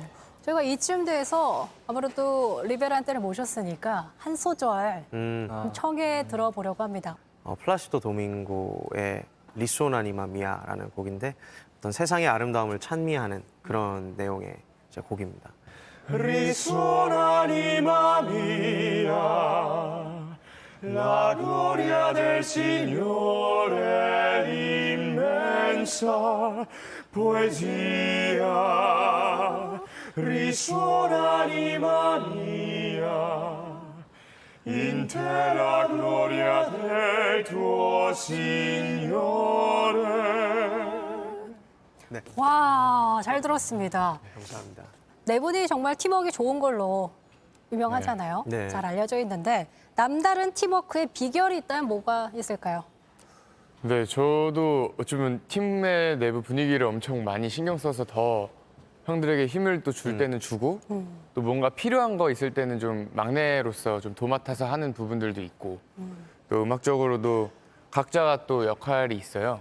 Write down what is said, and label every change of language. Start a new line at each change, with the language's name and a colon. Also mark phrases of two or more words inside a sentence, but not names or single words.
Korean: 저희가 이쯤 돼서 아무래도 리베란테를 모셨으니까 한 소절 청해 들어보려고 합니다. 플라시도 도밍고의 리소나니마 미아라는 곡인데 어떤 세상의 아름다움을 찬미하는 그런 내용의 곡입니다.
Italian: Risuonanima mia, la gloria del Signore immensa poesia. Risuonanima mia, in te la gloria del tuo Signore.
Korean: 네. 와, 잘 들었습니다. 감사합니다. 네 분이 정말 팀워크가 좋은 걸로 유명하잖아요. 네. 네. 잘 알려져 있는데 남다른 팀워크의 비결이 있다면 뭐가 있을까요? 네, 저도 어쩌면 팀의 내부 분위기를 엄청 많이 신경 써서 더 형들에게 힘을 또 줄 때는 주고 또 뭔가 필요한 거 있을 때는 좀 막내로서 좀 도맡아서 하는 부분들도 있고 또 음악적으로도 각자가 또 역할이 있어요.